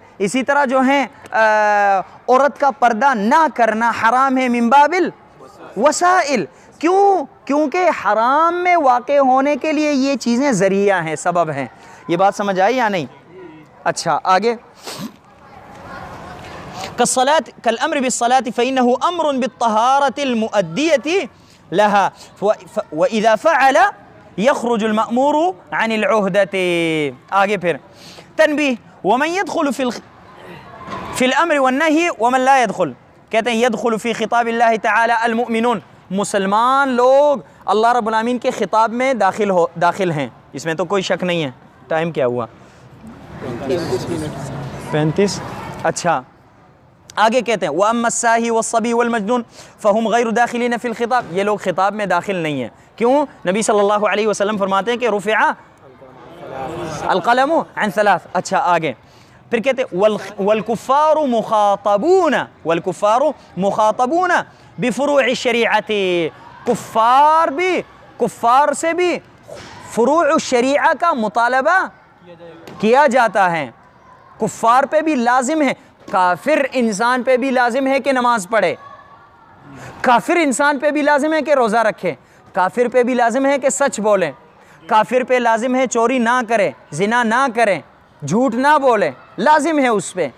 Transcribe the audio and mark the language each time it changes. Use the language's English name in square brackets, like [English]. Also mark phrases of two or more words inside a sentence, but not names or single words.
[Hindi] इसी तरह जो है औरत का पर्दा ना करना हराम है [Arabic] من باب الوسائل. [Hindi] क्यों? क्योंकि हराम में वाक़े होने के लिए ये चीज़ें ज़रिया हैं, सबब हैं। ये बात समझ आई या नहीं? अच्छा आगे, [Arabic] كالصلاة كالأمر بالصلاة فإنه أمر بالطهارة المؤدية لها وإذا فعل يخرج المأمور عن العهدة. आगे फिर तनबीह, ومن يدخل في الأمر والنهي ومن لا يدخل, [Hindi] कहते हैं [Arabic] يدخل في خطاب الله تعالى المؤمنون, [Hindi] मुसलमान लोग अल्लाह [Arabic] رب العالمين [Hindi] के ख़िताब में दाखिल हैं, इसमें तो कोई शक नहीं है। टाइम क्या हुआ? 35। अच्छा आगे कहते हैं [Arabic] وأما الساهي والصبي والمجنون فهم غير داخلين في الخطاب, [Hindi] ये लोग ख़िताब में दाखिल नहीं है। क्यों? नबी [Arabic] صلى الله عليه وسلم [Hindi] फरमाते हैं कि [Arabic] رفع القلم عن ثلاث. [Hindi] अच्छा आगे फिर कहते हैं [Arabic] والكفار مخاطبون بفروع الشريعة, [Hindi] कुफ़्फ़ार से भी फ़ुरूउ शरीअत का मुतालबा किया जाता है। कुफ़्फ़ार पे भी लाजिम है, काफिर इंसान पे भी लाजिम है कि नमाज पढ़े, काफिर इंसान पे भी लाजिम है कि रोज़ा रखे, काफिर पे भी लाजिम है कि सच बोले, काफिर पे लाजिम है चोरी ना करे, जिना ना करे, झूठ ना बोले, लाजिम है उस पे।